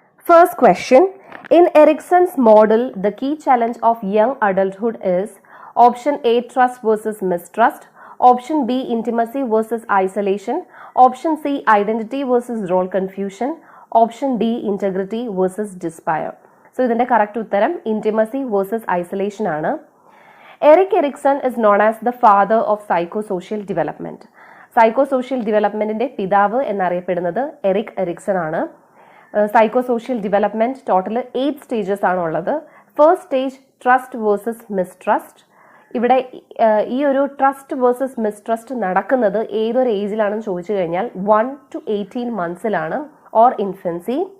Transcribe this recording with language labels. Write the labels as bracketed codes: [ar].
[en] First question. In Erikson's model, the key challenge of young adulthood is option A, trust versus mistrust, option B, intimacy versus isolation, option C, identity versus role confusion, option D, integrity versus despair. [ml] So ഇതിന്റെ correct ഉത്തരം intimacy versus isolation ആണ്. [en] Erik Erikson is known as the father of psychosocial development. [ml] Psychosocial developmentന്റെ പിതാവ് എന്നറിയപ്പെടുന്നത് Eric Ericsson ആണ്. Psychosocial development total 8 stages ആണ് ഉള്ളത്. First stage trust versus mistrust. ഇവിടെ ഈ ഒരു ട്രസ്റ്റ് വേഴ്സസ് മിസ്ട്രസ്റ്റ് നടക്കുന്നത് ഏതൊരു ഏജിലാണെന്ന് ചോദിച്ചു കഴിഞ്ഞാൽ 1 to 18 monthsലാണ് ഓർ ഇൻഫൻസി.